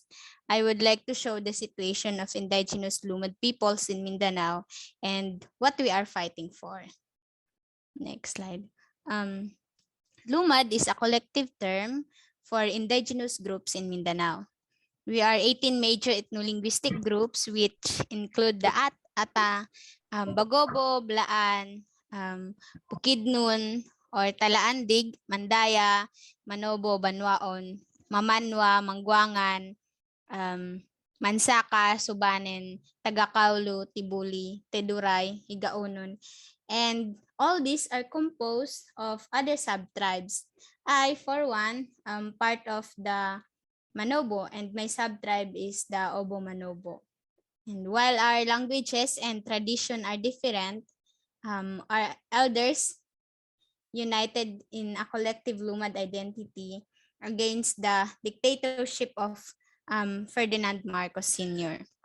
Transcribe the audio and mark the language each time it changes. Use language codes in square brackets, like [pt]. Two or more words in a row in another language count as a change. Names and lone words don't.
[en] I would like to show the situation of indigenous Lumad peoples in Mindanao and what we are fighting for. Next slide. Lumad is a collective term for indigenous groups in Mindanao. We are 18 major ethno-linguistic groups, which include the Ata, Bagobo, Blaan, Bukidnon, or Talaandig, Mandaya, Manobo, Banwaon, Mamanwa, Mangguangan, Mansaka, Subanen, Tagakaulu, Tibuli, Teduray, Higaunon. And all these are composed of other sub-tribes. I, for one, am part of the Manobo, and my sub-tribe is the Obo Manobo. And while our languages and tradition are different, our elders united in a collective Lumad identity against the dictatorship of Ferdinand Marcos Sr.